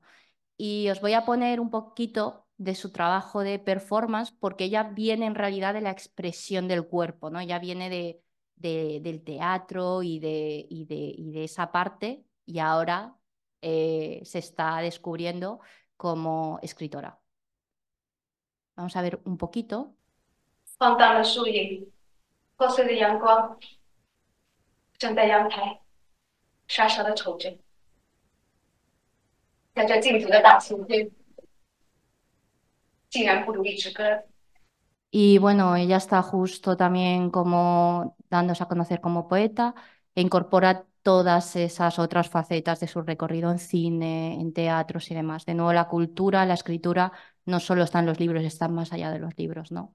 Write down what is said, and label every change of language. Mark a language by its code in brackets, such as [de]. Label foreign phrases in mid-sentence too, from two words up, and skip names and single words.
[es] Y os voy a poner un poquito de su trabajo de performance porque ella viene en realidad de la expresión del cuerpo, ¿no? Ella viene del teatro y de esa parte y ahora se está descubriendo como escritora. Vamos a ver un poquito. [zh] 放荡的树影，破碎的阳光，站在阳台，傻傻的瞅着，在这静止的大晴天，竟然不如一支歌。 [es] Y bueno, ella está justo también como dándose a conocer como poeta e incorpora todas esas otras facetas de su recorrido en cine, en teatros y demás. De nuevo, la cultura, la escritura no solo está en los libros, están más allá de los libros, ¿no?